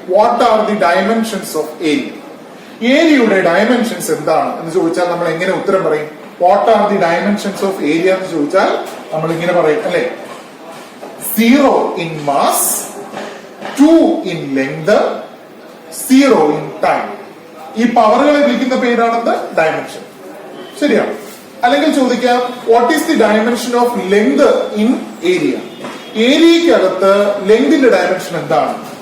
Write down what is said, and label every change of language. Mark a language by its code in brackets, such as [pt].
[en] What are the dimensions of area? [ml] ഏരിയയുടെ dimensions എന്താണ് എന്ന് ചോദിച്ചാൽ നമ്മൾ എങ്ങനെ ഉത്തരം പറയും? [en] what are the dimensions of area [ml] എന്ന് ചോദിച്ചാൽ നമ്മൾ ഇങ്ങനെ പറയും അല്ലെ? [en] 0 in mass, 2 in length, 0 in time. [ml] ഈ പവറുകളെ വിളിക്കുന്ന പേരാണെന്ത്? ഡയമെൻഷൻ. ശരിയാണ്. അല്ലെങ്കിൽ ചോദിക്കാം, [en] What is the dimension of length in area? [ml] ഏരിയക്കകത്ത് ലെങ്തിന്റെ ഡയമെൻഷൻ എന്താണ്?